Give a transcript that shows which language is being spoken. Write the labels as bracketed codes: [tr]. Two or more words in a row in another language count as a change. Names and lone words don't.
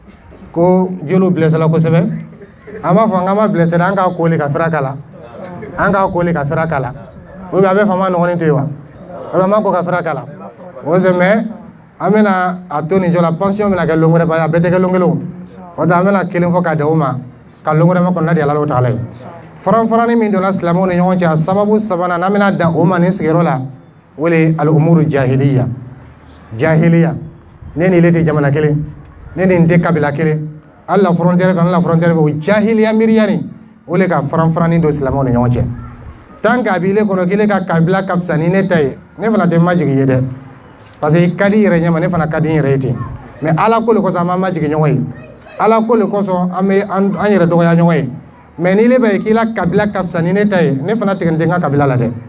[bm] ko joliw blessera kosɛbɛ an b'a fɔ an ka ma blessera an ka koli ka fira kala an ka koli ka fira kala [fr] ou bien [bm] a bɛ fama nɔgɔnin to yen wa [fr] ou bien [bm] an b'a ko ka fira kala o [fr] c'est mais [bm] an bɛna a to nin jɔ la pension bɛna kɛ lon wɛrɛ ba a bɛɛ tɛ kɛ lon kelen o o tɛ an bɛna kelen fɔ ka di o ma ka lon wɛrɛ ma kɔnɔna di Alahu Taala ye faran-farani min donna silamɛw ni ɲɔgɔn cɛ a sababu sabanan n'an bɛna dan o ma nin sigiyɔrɔ la o le ye [ar] الأمور جاهلية [bm] jahiliya ne ni ile tɛ jamana kelen ne ni n tɛ kabila kelen hali la frontière fɛ hali la frontière fɛ o jahiliya miiriya nin o le ka faran-farani don silamɛw ni ɲɔgɔn cɛ [fr] tant que [bm] a b'i le kɔnɔ k'ile ka kabila ka fisa ni ne ta ye ne fana tɛ majigin i ye dɛ [fr] parce que [bm] i ka di i yɛrɛ ɲɛ ma ne fana ka di n yɛrɛ ye ten mais ala ko le kɔsɔn an ma majigin ɲɔgɔn ye ala ko le kɔsɔn an bɛ an yɛrɛ dɔgɔya ɲɔgɔn ye mais ni le bɛ k'i la kabila ka fisa ni ne ta ye ne fana tigɛ n tɛ n ka kabila la dɛ